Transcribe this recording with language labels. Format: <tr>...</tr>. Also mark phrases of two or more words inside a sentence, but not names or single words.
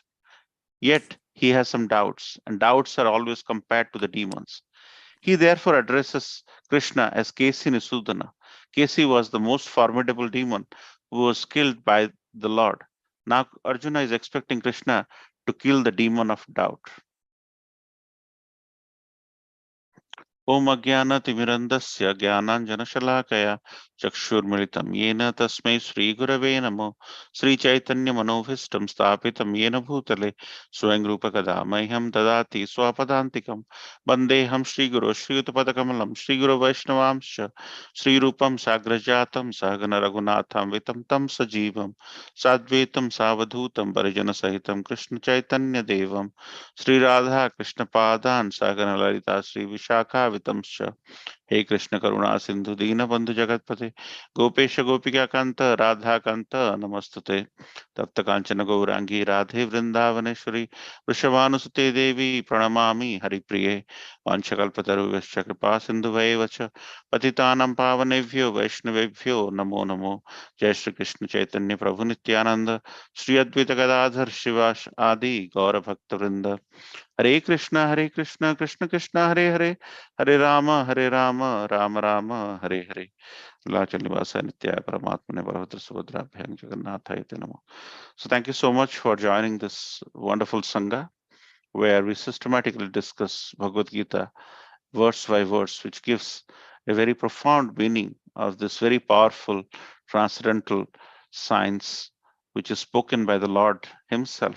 <en>Yet he has some doubts, and doubts are always compared to the demons. He therefore addresses Krishna as Kesi Nisudana. Kesi was the most formidable demon who was killed by the Lord. Now Arjuna is expecting Krishna to kill the demon of doubt.</en> <sa>Om Ajnanatimirandasya Jnananjanashalakaya Chakshurmilitam Yena Tasmai Sri Gurave Namo Sri Chaitanya Manobhistam Sthapitam Yena Bhutale Swayam Rupa Kadamahyam Dadati Swapadantikam Bandeham Sri Guru Sri Utpadakamalam Sri Guru Vaishnavamsha Sri Rupam Sagrajatam Sahagana Raghunatham Vitam Tam Sajivam Sadvetam Savadhutam Parijana Sahitam Krishna Chaitanya Devam Sri Radha Krishna Padan Sagana Lalita Sri Vishakha Vitamsha हे कृष्ण करुणा सिंधु दीन बंधु जगतपते गोपेश गोपिका कांत राधा कांत नमस्तुते तप्त कांचन गौरांगी राधे वृंदावनेश्वरी वृषभानुसुते देवी प्रणमामि हरिप्रिये वाञ्छकल्पतरुभ्यश्च कृपा सिन्धुभैव च पतितानां पावनेभ्यो वैष्णवेभ्यो नमो नमो जय श्री कृष्ण चैतन्य प्रभु नित्यानंद श्री अद्वैत गदाधर शिवाश आदि गौर भक्त वृंद हरे कृष्ण कृष्ण कृष्ण हरे हरे हरे राम राम राम हरे हरे नीलाचल निवासाय नित्याय परमात्मने बलभद्र सुभद्राभ्यां जगन्नाथाय ते नमः.</sa> <en>So thank you so much for joining this wonderful Sangha where we systematically discuss Bhagavad Gita verse by verse, which gives a very profound meaning of this very powerful transcendental science which is spoken by the Lord himself.</en>